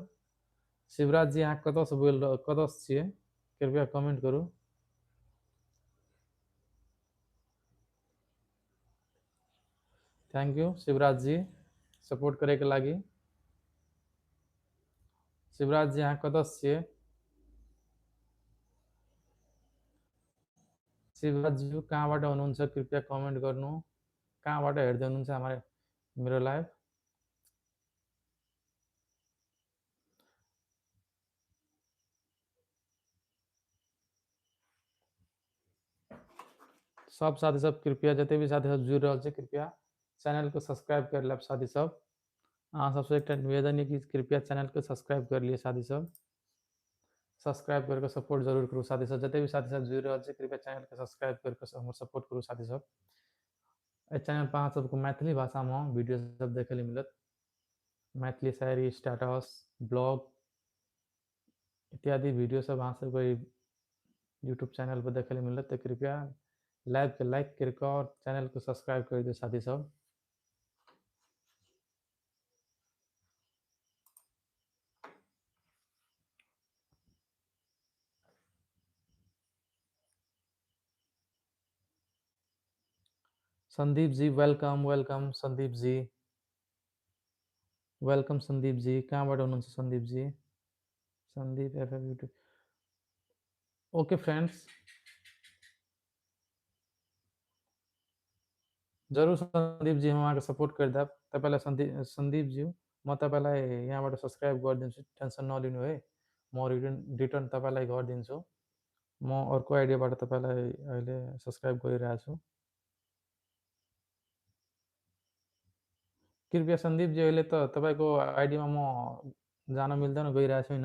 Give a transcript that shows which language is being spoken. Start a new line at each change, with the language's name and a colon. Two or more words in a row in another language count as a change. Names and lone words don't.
Maithili: शिवराज जी अहाँ कत से बोल कत से छिए कृपया कमेंट करू।
English: thank you
Maithili: शिवराज जी सपोर्ट करे के लागी। शिवराज जी अहाँ कत से छिए।
Nepali: शिवराज जी कहाँबाट हुनुहुन्छ कृपया कमेंट गर्नु। कहाँबाट हेर्दै हुनुहुन्छ हमारे मेरो लाइभ।
Maithili: सब साथी सब कृपया जते भी साथी सब जुड़ रहल छै कृपया चैनल को सब्सक्राइब कर लेब साथी सब। अहाँ सबसे एक निवेदन है कि कृपया चैनल को सब्सक्राइब कर लिए साथी सब। सब्सक्राइब करके सपोर्ट जरूर करू साथी सब, जते भी साथी सब जुड़ रहल छै कृपया चैनल के सब्सक्राइब करके हमर सपोर्ट करू साथी सब। ए चैनल पर अहाँ सबको मैथिली भाषा में वीडियो सब देखे ले मिलत। मैथिली शायरी, स्टेटस, ब्लॉग इत्यादि वीडियो सब अहाँ सबको यूट्यूब चैनल पर देखे ले मिलत। तो कृपया लाइव के लाइक करके और चैनल को सब्सक्राइब कर दियो साथी सब।
English: Sandeep ji welcome welcome Sandeep ji welcome Sandeep ji.
Nepali: कहाँबाट हुनुहुन्छ संदीप जी। संदीप एफएफ यूट्यूब।
English: okay friends,
Maithili: जरूर संदीप जी हम अहाँके सपोर्ट कर देब।
Nepali: तपाईँलाई संदीप जी म तपाईँलाई यहाँबाट सब्सक्राइब गरिदिन्छु, टेन्सन नलिनु है। म रिटर्न तपाईँलाई गरिदिन्छु। म अर्को आइडियाबाट तपाईँलाई अहिले सब्सक्राइब गरिरहेको छु। कृपया संदीप जी अहिले त तपाईँको आइडीमा म जान मिल्दैन गइरहेको छैन।